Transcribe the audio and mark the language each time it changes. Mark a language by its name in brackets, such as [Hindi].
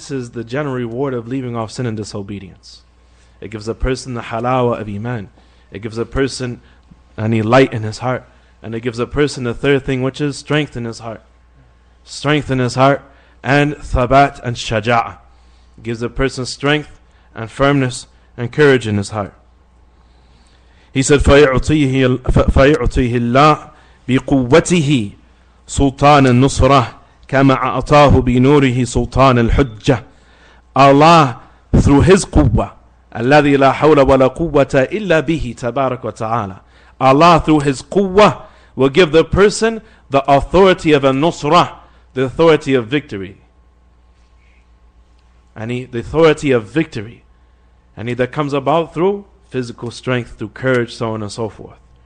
[English] This is the general reward of leaving off sin and disobedience. It gives a person the halawa of iman. It gives a person any light in his heart. And it gives a person the third thing, which is strength in his heart. Strength in his heart and thabat and shaja'ah. It gives a person strength and firmness and courage in his heart. [Arabic] He said, فَيُعْطِيهِ اللَّهِ بِقُوَّتِهِ سُلْطَانَ النُّصْرَةِ كَمَا أَعْطَاهُ بِنُورِهِ سُلْطَانَ الْحُجَّةِ. [English] Allah, through His quwwah, [Arabic] الَّذِي لَا حَوْلَ وَلَا قُوَّةَ إِلَّا بِهِ تَبَارَكَ وَتَعَالَى. [English] Allah, through His quwwah, will give the person the authority of a nusrah, the authority of victory. And the authority of victory. And that comes about through physical strength, through courage, so on and so forth.